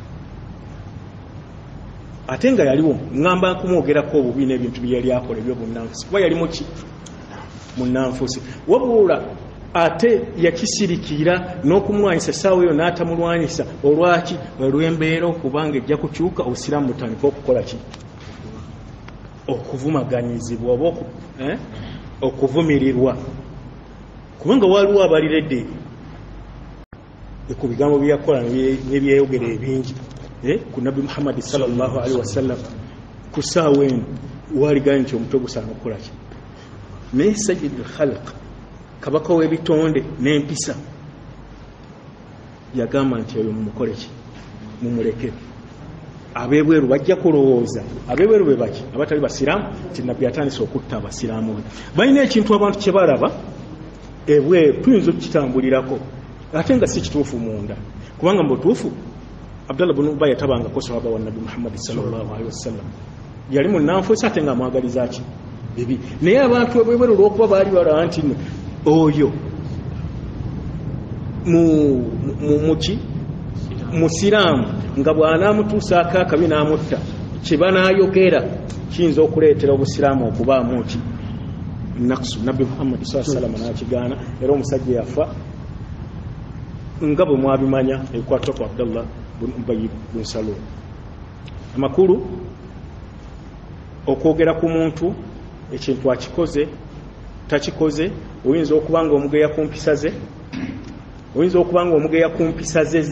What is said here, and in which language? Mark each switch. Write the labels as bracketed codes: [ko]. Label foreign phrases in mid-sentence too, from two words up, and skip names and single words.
[lg] ate nga yaliwo ngamba kumwogerako obubi n'ebintu bye yali akola ebyobunnanfuusi kuba yalimu ki munnanfuusi wabula ate yakisirikira n'okumwanyisa essaawa eyo n'atamulwanyisa olwaki olw'embeera okubanga ejja kukyuka obusiraamu butandika okukola ki okuvumaganyizibwa oba okuvumirirwa kubanga waliwo abaliredde ku bigambo byakola n'ebyeyogera ebingi ku nabbi Muhammad [ar] صلى الله عليه وسلم [lg] ku saawa eno waligaa nti omutwe gusaana okukola ki naye [ar] سيد الخلق [lg] kabaka w'ebitonde n'empisa yagamba nti oyo mumukole ki mumuleke abebweru bajja kulowooza abebweru be baki abatali basiraamu nti nabbi atandise okutta abasiraamu be balina ekintu abantu kye balaba ebweru tuyinza okukitambulirako ate nga si kituufu munda kubanga mbutuufu Abdullah ibn Ubay yatabangako sahaba wa nabbi Muhammad [ar] صلى الله عليه وسلم [lg] yali munanfuusa ate nga mwagaliza ki bibi naye abantu ebweru olw'okuba baali balaba nti oyo muki musiraamu nga bw'anaamutuusaako akabi n'amutta kye banaayogera kiyinza okuleetera obusiraamu okubaamu ki naksu nabbi Muhammad [ar] صلى الله عليه وسلم [lg] n'akigaana era omusajja yafa nga bwe mwabimanya ebikwata ku Abdullah bin Ubay bin Salul amakulu okwogera ku muntu ekintu akikoze takikoze oyinza okuba nga omugeya ku mpisa ze oyinza okuba nga omugeya ku mpisa ze